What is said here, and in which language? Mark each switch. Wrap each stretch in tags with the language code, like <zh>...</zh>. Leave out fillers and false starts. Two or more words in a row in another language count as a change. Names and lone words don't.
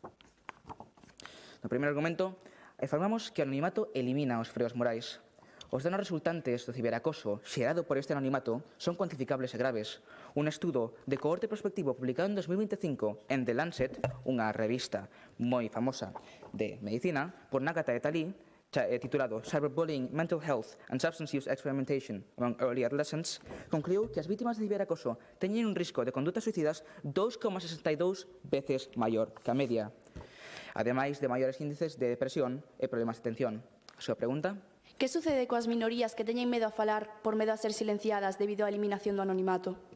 <gl>No primeiro argumento, afirmamos que o anonimato elimina os freos morais. Os danos resultantes do ciberacoso xerado por este anonimato son cuantificables e graves. Un estudo de cohorte prospectivo publicado en 2025 en The Lancet, unha revista moi famosa de medicina, por Nagata et al. Titulado Cyberbullying, Mental Health and Substance Use Experimentation Among Early Adolescents, concluiu que as vítimas de ciberacoso teñen un risco de condutas suicidas 2,62 veces maior que a media, ademais de maiores índices de depresión e problemas de atención. A súa pregunta? Que sucede coas minorías que teñen medo a falar por medo a ser silenciadas debido á eliminación do anonimato?</gl>